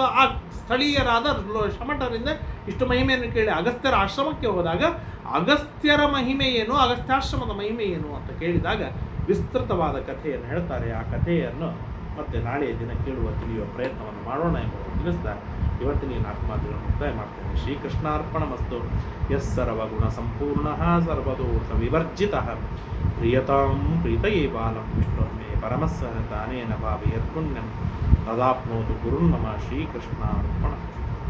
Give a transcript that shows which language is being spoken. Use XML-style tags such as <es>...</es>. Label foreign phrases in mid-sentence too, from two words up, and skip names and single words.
<kn>ಆ ಸ್ಥಳೀಯರಾದ ಶಮಠರಿಂದ ಇಷ್ಟು ಮಹಿಮೆಯನ್ನು ಕೇಳಿ ಅಗಸ್ತ್ಯರ ಆಶ್ರಮಕ್ಕೆ ಹೋದಾಗ ಅಗಸ್ತ್ಯರ ಮಹಿಮೆ ಏನು, ಅಗಸ್ತ್ಯಾಶ್ರಮದ ಮಹಿಮೆ ಏನು ಅಂತ ಕೇಳಿದಾಗ ವಿಸ್ತೃತವಾದ ಕಥೆಯನ್ನು ಹೇಳ್ತಾರೆ. ಆ ಕಥೆಯನ್ನು ಮತ್ತೆ ನಾಳೆಯ ದಿನ ತಿಳಿಯುವ ಪ್ರಯತ್ನವನ್ನು ಮಾಡೋಣ ಎಂಬುದನ್ನು ತಿಳಿಸ್ತಾ ಇವತ್ತಿನ ಈ 4 ಮಾತುಗಳನ್ನು ಮುಕ್ತಾಯ ಮಾಡ್ತೇನೆ.</kn> <sa>ಶ್ರೀಕೃಷ್ಣಾರ್ಪಣಮಸ್ತು. ಯಸ್ ಸರ್ವಗುಣ ಸಂಪೂರ್ಣಃ ಸರ್ವದೋಷ ವಿವರ್ಜಿತಃ ಪ್ರಿಯತಾಂ ಪ್ರೀತಯೇ ಬಾಲಂ ವಿಷ್ಣುರ್ಮೇ ಪರಮಸ್ಸಹ ತಾನೇನ ಭಾವಯತ್ ಪುಣ್ಯಂ ತದಾಪ್ನೋತು ಗುರುರ್ಮಮ. ಶ್ರೀಕೃಷ್ಣಾರ್ಪಣ.</sa>